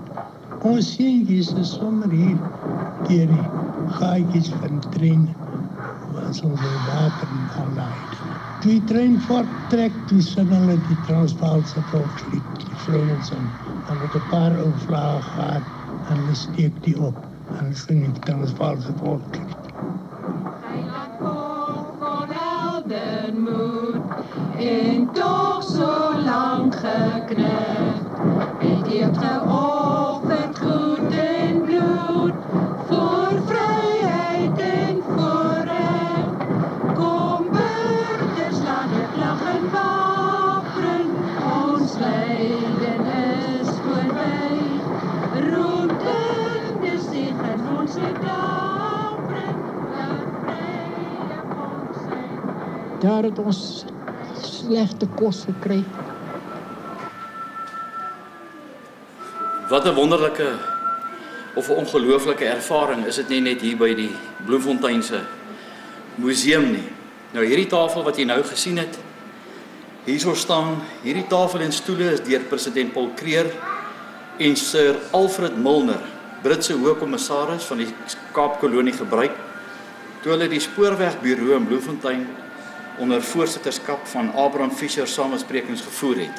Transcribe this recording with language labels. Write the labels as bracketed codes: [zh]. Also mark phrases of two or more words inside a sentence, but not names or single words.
[af] Ons seentjies is sommer hier deur die gaatjies van die trein as ons wil water aanlaai. Toe die trein voorttrek, toe sing hulle die Transvaalse volkslied, die vrouens en met 'n paar ou vlae gehad en hulle steek die op en hulle sing die Transvaalse volkslied. [nl] En toch zo lang geknecht, het heeft geofferd goed en bloed, voor vrijheid en voor recht. Kom burgers, laat het lachen wapperen, ons lijden is voorbij. Roept in de zegen onze dapperen, laat vrij ons zijn. [af] Daar het ons slegte kos gekry. Wat 'n wonderlike of 'n ongelooflike ervaring is dit nie net hier by die Bloemfonteinse museum nie. Nou hierdie tafel wat jy nou gesien het, hierso staan, hierdie tafel en stoele is deur president Paul Kruger en Sir Alfred Milner, Britse hoofkommissaris van die Kaapkolonie gebruik, toe hulle die spoorwegbureau in Bloemfontein onder voorsitterskap van Abraham Fischer samesprekings gevoer het.